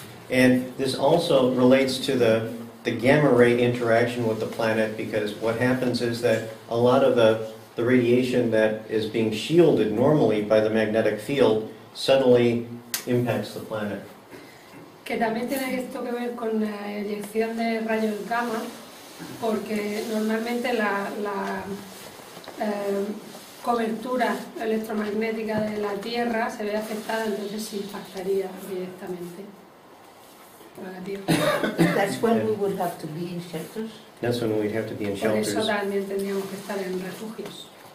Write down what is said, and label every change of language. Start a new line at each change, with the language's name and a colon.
English: And this also relates to the gamma ray interaction with the planet, because what happens is that a lot of the radiation that is being shielded normally by the magnetic field suddenly impacts the planet.
Spanish: Que también tiene esto que ver con la eyección de rayos gamma, porque normalmente la cobertura electromagnética de la Tierra se ve afectada, entonces se impactaría directamente a la Tierra.
English: That's when we would have to be in shelters. That's when we'd have to be in
Spanish: Por
English: shelters.
Spanish: eso también tendríamos que estar en refugios.